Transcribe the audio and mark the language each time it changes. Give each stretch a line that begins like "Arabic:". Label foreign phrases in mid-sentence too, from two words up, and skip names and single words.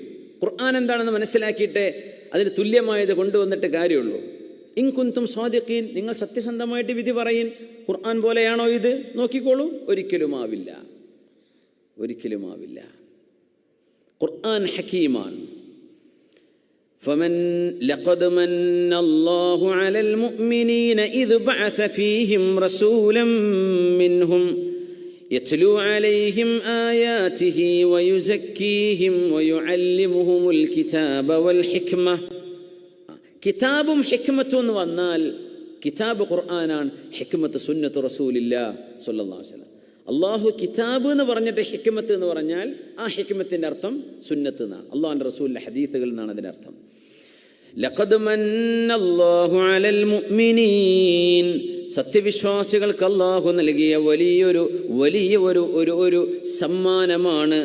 Malayalam: ഖുർആൻ എന്താണെന്ന് മനസ്സിലാക്കിയിട്ട് അതിന് തുല്യമായത് കൊണ്ടുവന്നിട്ട് കാര്യമുള്ളൂ.
Arabic: إن كنتم صادقين,
Malayalam: നിങ്ങൾ സത്യസന്ധമായിട്ട് വിധി പറയിൻ. ഖുർആൻ പോലെയാണോ ഇത്? നോക്കിക്കോളൂ. ഒരിക്കലുമാവില്ല, ഒരിക്കലുമാവില്ല. ഖുർആൻ ഹക്കീമാണ്.
Arabic: فمن لقد من الله على المؤمنين إذ بعث فيهم رسولا منهم يتلو عليهم آياته ويزكيهم ويعلمهم الكتاب والحكمة.
Malayalam: കിതാബും ഹിക്മത്തും എന്ന് വന്നാൽ കിതാബ് ഖുർആനാണ്, ഹിക്മത്ത്
Arabic: سنة رسول الله صلى الله عليه وسلم.
Malayalam: അള്ളാഹു കിതാബ് എന്ന് പറഞ്ഞിട്ട് ഹിക്മത്ത് എന്ന് പറഞ്ഞാൽ ആ ഹിക്മത്തിൻ്റെ അർത്ഥം സുന്നത്ത് എന്നാണ്. അള്ളാഹുവിൻ്റെ റസൂലിൻ്റെ ഹദീസുകൾ എന്നാണ് അതിൻ്റെ അർത്ഥം.
Arabic: لقد من الله على المؤمنين,
Malayalam: സത്യവിശ്വാസികൾക്ക് അള്ളാഹു നൽകിയ വലിയ സമ്മാനമാണ്.